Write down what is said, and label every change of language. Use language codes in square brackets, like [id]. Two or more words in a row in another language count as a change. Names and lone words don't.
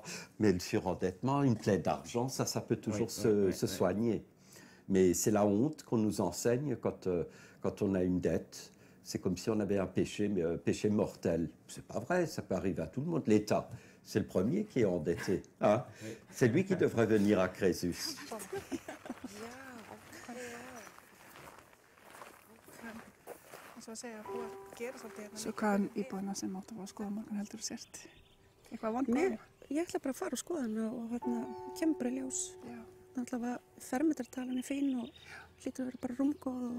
[fr] Mais le surendettement, une plaie d'argent, ça peut toujours se soigner. Mais c'est la honte qu'on nous enseigne quand on a une dette. C'est comme si on avait un péché, mais un péché mortel. C'est pas vrai, ça peut arriver à tout le monde. L'État, c'est le premier qui est endetté. Hein? C'est lui qui devrait venir à Crésus. [is] Svo hvaðan íbúðina sem áttu að skoða morgun heldur þú sért? Eitthvað vonbrigði? Ég ætla bara að fara og skoða hana og kemur bara í ljós. Náttúrulega fermetratalan fín og hlýtur að vera bara rúmgóð og